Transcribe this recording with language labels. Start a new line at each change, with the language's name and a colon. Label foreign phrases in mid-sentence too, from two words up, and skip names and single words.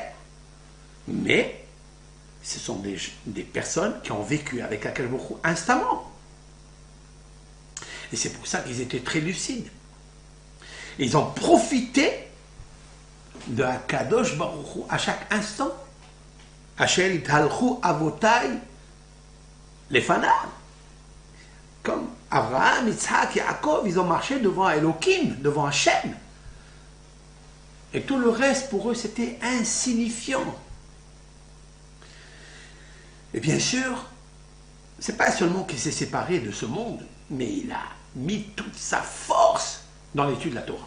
French: Mais ce sont des personnes qui ont vécu avec
Hebrew: הקדוש ברוך הוא
French: instamment. Et c'est pour ça qu'ils étaient très lucides. Ils ont profité de
Hebrew: הקדוש ברוך הוא
French: à chaque instant.
Hebrew: אשר התהלכו אבותי לפניו.
French: Comme Abraham, Yitzhak, Yaakov, ils ont marché devant Elohim, devant Hachem. Et tout le reste, pour eux, c'était insignifiant. Et bien sûr, c'est pas seulement qu'il s'est séparé de ce monde, mais il a mis toute sa force dans l'étude de la Torah.